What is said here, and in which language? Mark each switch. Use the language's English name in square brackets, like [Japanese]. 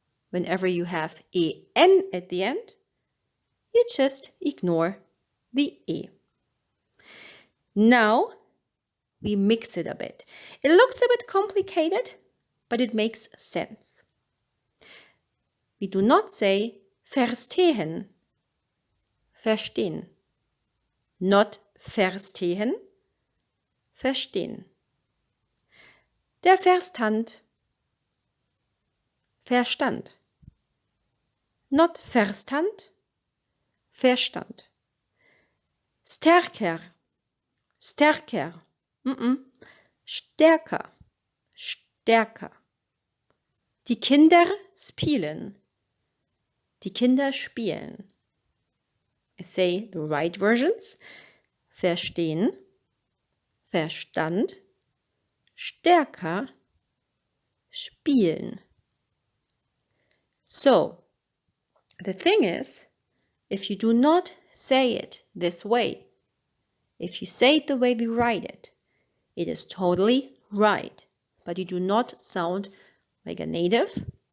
[English] Whenever you have en at the end, you just ignore the e. Now we mix it a bit. It looks a bit complicated, but it makes sense. We do not say verstehen, verstehen. Not verstehen, verstehen. [German] Der Verstand, Verstand. Not Verstand, Verstand. Stärker, stärker. Stärker, stärker. Die Kinder spielen. Die Kinder spielen. [English] I say the right versions. [German] Verstehen, Verstand, stärker, spielen. [English] So, the thing is, if you do not say it this way, if you say it the way we write it, it is totally right, but you do not sound like a native.